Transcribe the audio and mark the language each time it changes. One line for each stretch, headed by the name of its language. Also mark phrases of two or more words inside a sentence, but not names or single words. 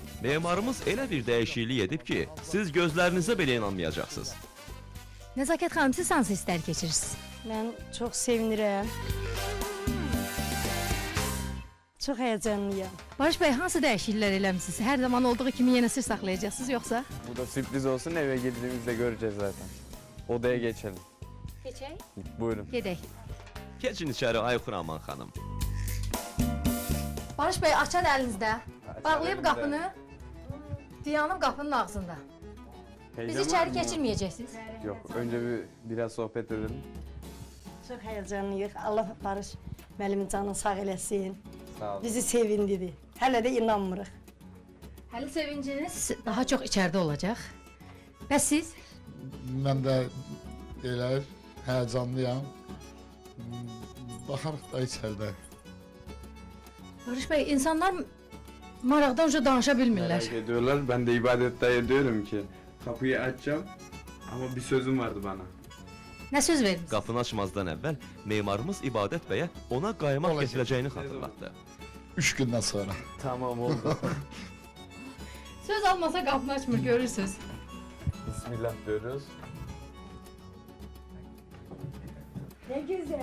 Azerbaijani: Memarımız elə bir dəyişiklik edib ki, siz gözlərinizə belə inanmayacaqsınız. Nəzakət xanım, siz hansı hisslər keçirirsiniz? Mən çox sevinirəm. Çox həyəcanlıyam. Barış bəy, hansı dəyişikliklər eləmisiniz? Hər zaman olduğu kimi yenə sir saxlayacaqsınız yoxsa?
Turkish: Bu da sürpriz olsun, eve girdiğimizde göreceğiz zaten. Odaya geçelim.
Azerbaijani: Keçək. Buyurun. Gedək. Keçin içəri, ay Xuraman xanım. Barış bəy, açar əlinizdə. Bağlayıb qapını. Dayanıb qapının ağzında. Bizi içəri keçirməyəcəksiniz.
Turkish: Yok, önce biraz sohbet edelim.
Azerbaijani: Çox həyəcanlıyıq. Allah Barış müəllimin canını sağ eləsin. Sağ olun. Bizi sevindirdi. Hələ də inanmırıq. Hələ sevinciniz daha çox içəridə olacaq. Bəs siz? Mən də elə həyəcanlıyam. Baxarıq da içəridə. Barış bəy, insanlar maraqdan uca danışa bilmirlər.
Turkish: Merak ediyorlar. Ben de ibadette diyorum ki kapıyı açacağım ama bir sözüm vardı bana.
Azerbaijani: Nə söz verdiniz? Qapını açmazdan əvvəl memarımız İbadət bəyə ona qaymaq Olacaq. gətirəcəyini xatırlatdı. 3 gündən sonra. Tamam oldu. Söz almasa qapını açmır, görürsünüz.
Turkish: Bismillah diyoruz.
Azerbaijani: Nə gözəl.